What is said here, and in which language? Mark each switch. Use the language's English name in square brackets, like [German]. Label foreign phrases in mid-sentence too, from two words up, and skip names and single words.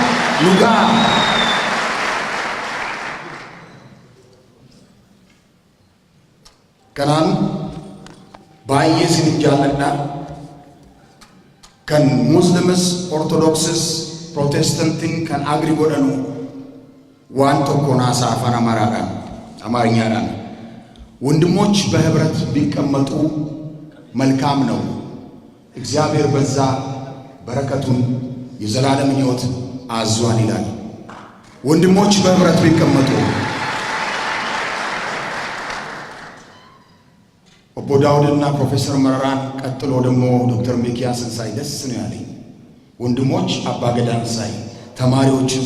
[Oromo] Kanaan baay'ee sin jaalladha. Kan Muslims, Orthodoxes, Protestantin kan agri godhanu waan tokko naasa afaan አማርኛዳን [Amharic] ወንድሞች በህብረት ቢቀመጡ መልካም ነው። እግዚአብሔር በዛ በረከቱን የዘላለም ሕይወት አዟል ይላል። ወንድሞች በህብረት ቢቀመጡ ኦቦ ዳውድና ፕሮፌሰር መረራን ቀጥሎ ደግሞ ዶክተር ሚኪያስን ሳይ ደስ ነው ያለኝ። ወንድሞች አባገዳን ሳይ ተማሪዎችን